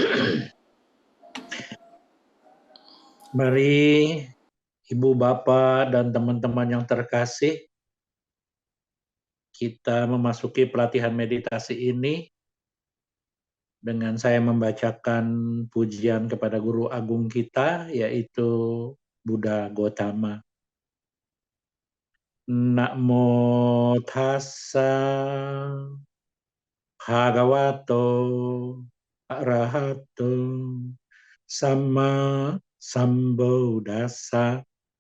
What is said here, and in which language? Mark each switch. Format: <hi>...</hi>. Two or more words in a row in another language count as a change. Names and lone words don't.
<id>Mari Ibu Bapak dan teman-teman yang terkasih, kita memasuki pelatihan meditasi ini dengan saya membacakan pujian kepada Guru Agung kita, yaitu Buddha Gotama.</id> <pi>Namo tassa bhagavato arahato sama sambuddhassa.</pi>